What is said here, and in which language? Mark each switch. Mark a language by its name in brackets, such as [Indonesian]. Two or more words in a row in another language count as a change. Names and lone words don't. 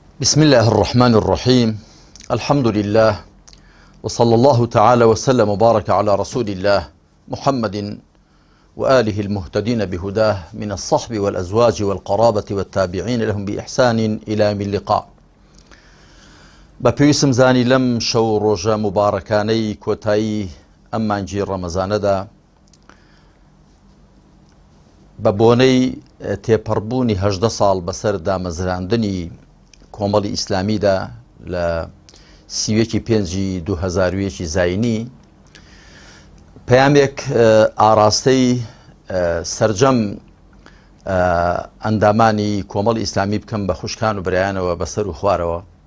[Arabic] بسم الله الرحمن الرحيم. الحمد لله وصلى الله تعالى وسلم وبارك على رسول الله محمد وآله المهتدين بهداه من الصحب والأزواج والقرابة والتابعين لهم بإحسان إلى يوم اللقاء. [Central Kurdish] بپێویستم زانی لەم شەو ڕۆژە مبارەکانەی کۆتایی ئەم مانگی ڕەمەزانەدا بە بۆنەی تێپەڕبوونی 18 ساڵ بەسەر دامەزراندنی کۆمەڵی ئیسلامیدا لە 5 2001 زاینی پەیامێک ئاراستەی سەرجەم ئەندامانی کۆمەڵی ئیسلامی بکەم بە خوشکان و برایانەوە بەسەر و خوارەوە.